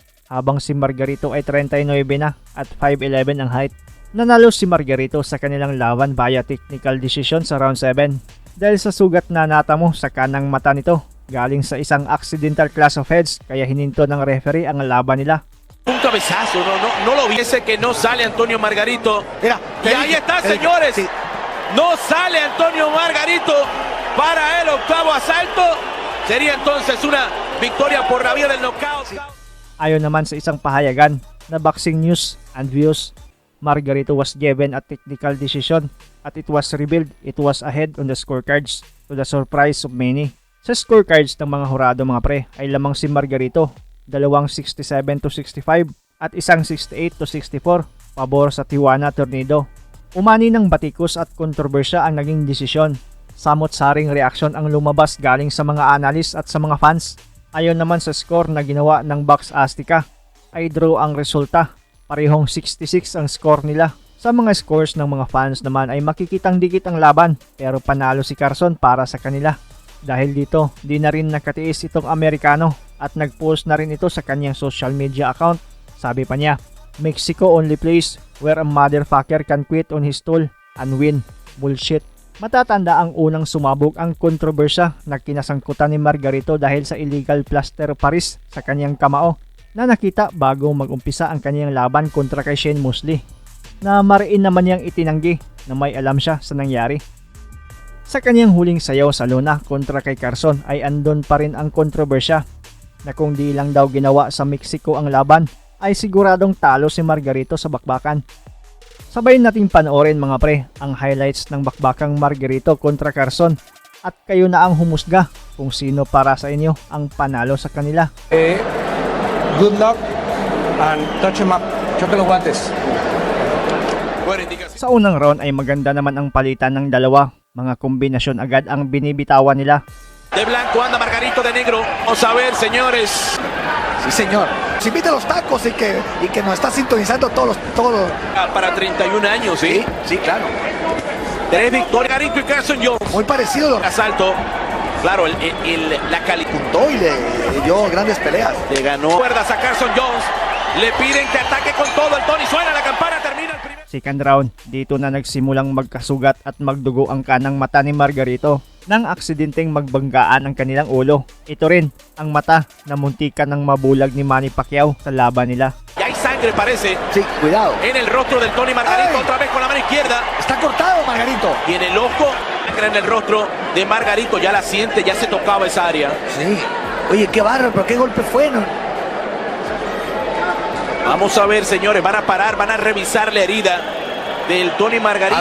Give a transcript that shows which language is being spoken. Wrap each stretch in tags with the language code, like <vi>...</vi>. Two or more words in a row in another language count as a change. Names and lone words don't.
<tl>Habang si Margarito ay 39 na at 5'11 ang height. Nanalo si Margarito sa kanilang laban via</tl> <en>technical decision</en> <tl>sa round 7 dahil sa sugat na natamo sa kanang mata nito galing sa isang</tl> <en>accidental clash of heads</en> <tl>kaya hininto ng referee ang laban nila.</tl> <es>Un cabezazo, no lo vi. Ese que no sale Antonio Margarito. Mira, Y ahí está, señores. Sí. No sale Antonio Margarito para el octavo asalto. Sería entonces una victoria por la vía del knockout.</es> <tl>Ayon naman sa isang pahayagan na</tl> <en>Boxing News and Views, Margarito was given a technical decision at it was revealed it was ahead on the scorecards to the surprise of many.</en> <tl>Sa scorecards ng mga hurado mga pre ay lamang si Margarito, dalawang 67-65 at isang 68-64 pabor sa Tijuana Tornado. Umani ng batikos at kontrobersya ang naging desisyon. Samot-saring reaksyon ang lumabas galing sa mga analyst at sa mga fans. Ayon naman sa score na ginawa ng Box Azteca, ay draw ang resulta. Parehong 66 ang score nila. Sa mga scores ng mga fans naman ay makikitang dikit ang laban pero panalo si Carson para sa kanila. Dahil dito, di na rin nakatiis itong Amerikano at nag-post na rin ito sa kanyang</tl> <en>social media account.</en> <tl>Sabi pa niya,</tl> <en>Mexico only place where a motherfucker can quit on his tool and win. Bullshit.</en> <tl>Matatanda ang unang sumabog ang kontrobersya na kinasangkutan ni Margarito dahil sa</tl> <en>illegal plaster of Paris</en> <tl>sa kanyang kamao na nakita bago mag-umpisa ang kanyang laban kontra kay Shane Mosley na mariin naman niyang itinanggi na may alam siya sa nangyari. Sa kanyang huling sayaw sa lona kontra kay Carson ay andon pa rin ang kontrobersya na kung di lang daw ginawa sa Mexico ang laban ay siguradong talo si Margarito sa bakbakan. Sabay nating panoorin mga pre ang highlights ng bakbakang Margarito kontra Carson at kayo na ang humusga kung sino para sa inyo ang panalo sa kanila.</tl> <en>Good luck and touch him up.</en> <es>Choque los guantes. Bueno, indicación.</es> <tl>Sa unang round ay maganda naman ang palitan ng dalawa. Mga kombinasyon agad ang binibitawan nila.</tl> <es>De blanco anda Margarito de negro. Vamos a ver, señores. Sí, señor. Se invita a los tacos y que nos está sintonizando todos. Para 31 años, ¿sí? Sí, claro. 3 victorias. Margarito y Carson Jones. Muy parecido lo Asalto. Claro, la calidad. apuntó y le dio grandes peleas. Le ganó cuerdas a Carson Jones. Le piden que ataque con todo. El Tony suena la campana. Termina el primer.</es> <en>Second round,</en> <tl>dito na nagsimulang magkasugat at magdugo ang kanang mata ni Margarito nang aksidenteng magbanggaan ang kanilang ulo. Ito rin ang mata na muntikan ng mabulag ni Manny Pacquiao sa laban nila.</tl> <es>Ya hay sangre, parece, Sí, cuidado. en el rostro del Tony Margarito. ¡Ay! Otra vez con la mano izquierda. Está cortado, Margarito. Y en el ojo, sangre en el rostro de Margarito. Ya la siente, ya se tocaba esa área. Sí. Oye, qué bárbaro, pero qué golpe fue, ¿no? Vamos a ver, señores, van a parar, van a revisar la herida del Tony Margarito.</es>